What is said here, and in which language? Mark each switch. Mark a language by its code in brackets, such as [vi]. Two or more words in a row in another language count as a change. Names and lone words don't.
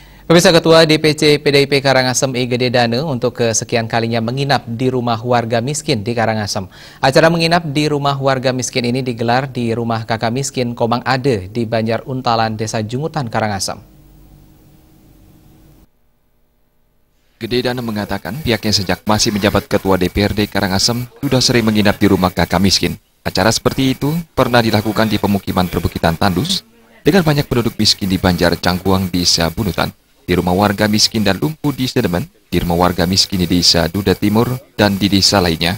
[id] Pemirsa, Ketua DPC PDIP Karangasem I Gede Dane untuk kesekian kalinya menginap di rumah warga miskin di Karangasem. Acara menginap di rumah warga miskin ini digelar di rumah kakak miskin Komang Ade di Banjar Untalan, Desa Jungutan, Karangasem. Gede Dane mengatakan pihaknya sejak masih menjabat Ketua DPRD Karangasem sudah sering menginap di rumah kakak miskin. Acara seperti itu pernah dilakukan di pemukiman perbukitan Tandus dengan banyak penduduk miskin di Banjar Cangkuang, Desa Bunutan, di rumah warga miskin dan lumpuh di Sedemen, di rumah warga miskin di Desa Duda Timur, dan di desa lainnya.